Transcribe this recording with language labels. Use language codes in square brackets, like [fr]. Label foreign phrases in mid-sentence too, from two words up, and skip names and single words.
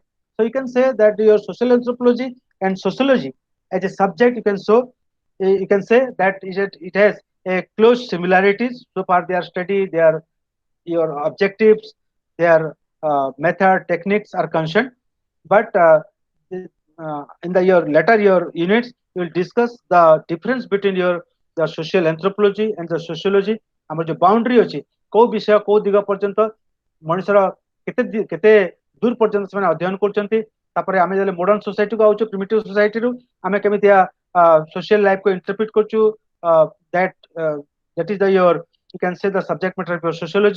[en] So you can say that your social anthropology and sociology as a subject, you can say that it has a close similarities so far their study, their your objectives, their method, techniques are concerned. But in the your later your units, you will discuss the difference between your the social anthropology and the sociology. [or] ଆମର ଯୋଉ boundary ଅଛି କୋଉ ବିଷୟ କୋଉ ଦିଗ ପର୍ଯ୍ୟନ୍ତ ମଣିଷର କେତେ ଦୂର ପର୍ଯ୍ୟନ୍ତ ସେମାନେ ଅଧ୍ୟୟନ କରୁଛନ୍ତି, ତାପରେ ଆମେ ଯେତେବେଳେ [en] modern societyku [or] ଆଉଛୁ [en] primitive societyru [or] ଆମେ କେମିତି [en] social lifeku interpret [or] କରୁଛୁ, [en] that that is the your you can say the subject matter of your sociology.